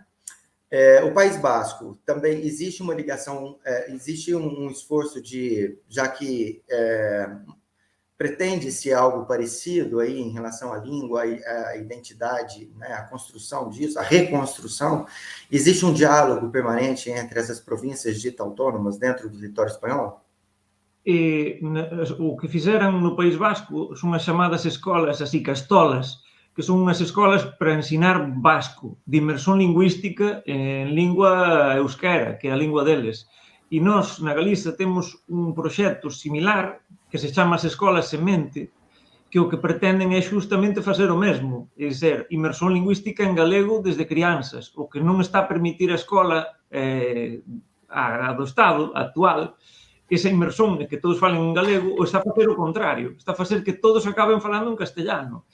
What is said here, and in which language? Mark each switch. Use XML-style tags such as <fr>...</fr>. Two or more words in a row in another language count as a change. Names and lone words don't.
<pt>O País Basco, também existe uma ligação, existe um esforço já que pretende-se algo parecido aí em relação à língua, à identidade, né, a construção disso, a reconstrução. Existe um diálogo permanente entre essas províncias ditas autônomas dentro do território espanhol?</pt> <gl>O que fizeran no País Vasco son as chamadas escolas, as icastolas, que son unhas escolas para ensinar vasco, de inmersión lingüística en lingua euskera, que é a lingua deles. E nós, na Galiza, temos un proxecto similar que se chama as escolas semente, que o que pretenden é justamente facer o mesmo, é dizer, inmersión lingüística en galego desde crianzas, o que non está a permitir a escola do Estado actual, esa inmersión de que todos falen en galego, ou está a facer o contrario, está a facer que todos acaben falando en castellano.</gl>